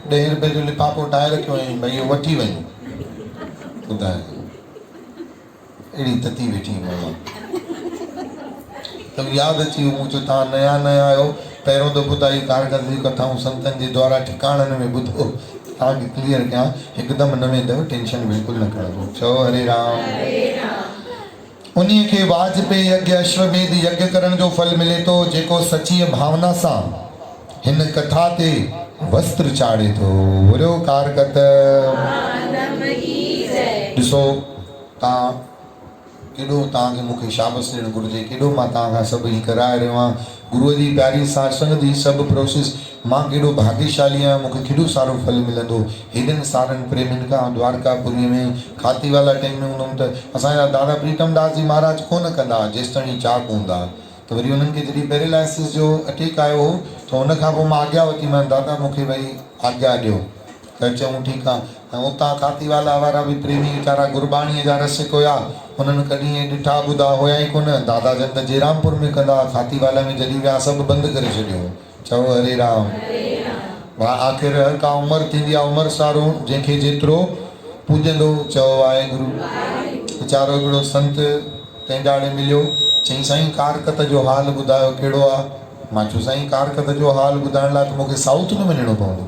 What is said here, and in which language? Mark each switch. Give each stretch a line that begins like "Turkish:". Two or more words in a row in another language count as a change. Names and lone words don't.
Sindhi: ₹10 जो लिफाफो ठाहे रखियो ऐं भई इहो वठी वञो। ॿुधाए अहिड़ी तती वेठी मां त यादि अची वियो। मूं चयो तव्हां नया नया आहियो, पहिरियों दफ़ो त ई कारकरदगी कथाऊं संतनि जे द्वारा ठिकाणनि में ॿुधो, तव्हांखे क्लियर कयां, हिकदमि न वेंदव, टेंशन बिल्कुलु न खणो। चओ हरे राम। उन्हीअ खे वाजपेयी यज्ञ अश्वमेध यज्ञ करण जो फल मिले थो, जेको सची भावना सां हिन कथा ते वस्त्र चाढ़े थो। बोलो कारकत ॾिसो तव्हां केॾो तव्हांखे मूंखे शाबस ॾियणु घुरिजे, केॾो मां तव्हांखां सभु ही कराए रहियो आहियां। गुरूअ जी प्यारी सासंग जी सभु प्रोसेस, मां केॾो भाग्यशाली आहियां, मूंखे केॾो सारो फल मिलंदो हेॾनि सारनि प्रेमियुनि खां। द्वारकापुरी में खाती वाला टाइम में हूंदुमि त असांजा दादा प्रीतम दास जी महाराज कोन कंदा जेसि ताईं चाक हूंदा। त वरी उन्हनि खे जॾहिं पैरालाइसिस जो अटैक आयो हो त हुन खां पोइ मां आज्ञा वरिती, मां दादा मूंखे भई आज्ञा ॾियो। त चऊं ठीकु आहे। ऐं उतां खातीवाला वारा बि प्रेमी वीचारा गुरबाणीअ जा रसिक हुया, उन्हनि कॾहिं ॾिठा ॿुधा हुया ई कोन। दादा जन त जयरामपुर में कंदा, खातीवाला में जॾहिं विया सभु बंदि करे छॾियो। चओ हरे राम। आख़िर हर का उमिरि थींदी आहे, उमिरि सारो जंहिंखे जेतिरो पूॼंदो। चओ वाहेगुरु। वीचारो हिकिड़ो संत टेंडाणे मिलियो, चईं साईं कारकत जो हाल ॿुधायो कहिड़ो आहे। मां चयो साईं कारकत जो हाल ॿुधाइण लाइ त मूंखे साउथ में वञिणो पवंदो।